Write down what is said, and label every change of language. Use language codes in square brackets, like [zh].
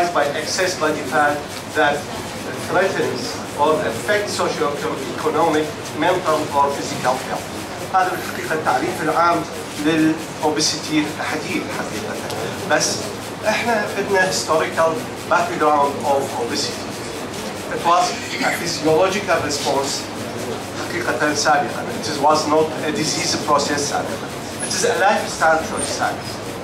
[en] by excess body fat that threatens or affects socio-economic, mental or physical health. [ar] هذا بالحقيقة التعريف العام للأوبيسيتي الحديث حقيقة. بس احنا بدنا [en] historical background of obesity. It was a physiological response [ar] حقيقة سابقا. [en] It was not a disease process سابقا. It is a lifestyle choice سابقا.